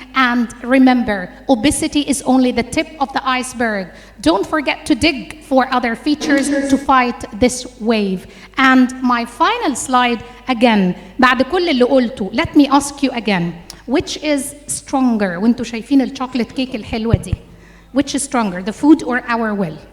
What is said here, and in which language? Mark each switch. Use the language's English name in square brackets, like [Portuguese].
[English] And remember, obesity is only the tip of the iceberg. Don't forget to dig for other features to fight this wave. And my final slide, again, [Arabic] بعد كل اللي قلته, [English] let me ask you again, which is stronger? [Arabic] وانتوا شايفين الشوكولات كيك الحلوة دي. [English] Which is stronger, the food or our will?